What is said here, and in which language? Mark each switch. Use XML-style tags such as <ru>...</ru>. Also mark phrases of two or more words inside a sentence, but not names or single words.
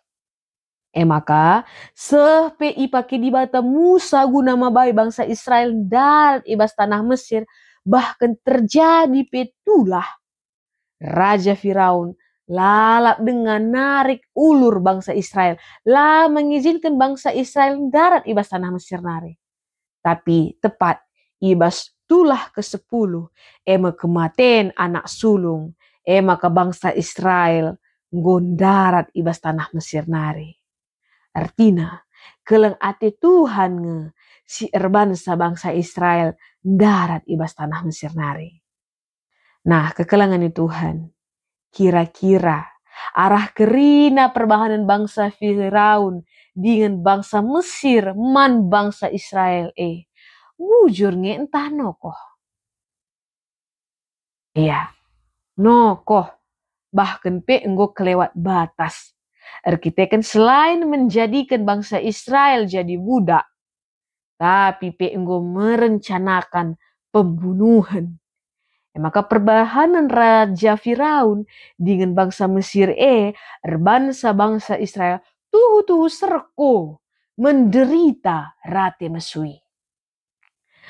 <btx>Maka sepe ipake dibata Musa guna mabai bangsa Israel dan ibas tanah Mesir</btx> <id>bahkan terjadi</id> <btx>petulah Raja Firaun lalap</btx> <id>dengan narik ulur bangsa Israel.</id> <btx>Lah mengizinkan bangsa Israel darat ibas tanah Mesir nari.</btx> <id>Tapi tepat ibas tulah ke-10 kematian anak sulung.</id> <btx>Maka bangsa Israel nggondarat ibas tanah Mesir nari. Artinya keleng ate Tuhan si bangsa Israel darat ibas tanah Mesir nari. Nah kekelangan Tuhan. Kira-kira arah kerina perbahanan bangsa Firaun</btx> <id>dengan bangsa Mesir</id> <btx>man bangsa Israel wujurnya entah nokoh. Iya, nokoh bahkan enggo kelewat batas.</btx> <id>Kita kan selain menjadikan bangsa Israel jadi budak,</id> <btx>tapi enggo</btx> <id>merencanakan pembunuhan.</id> <btx>Maka perbahanan Raja Firaun dengan bangsa Mesir bangsa Israel tuhu serko menderita rate mesui.</btx>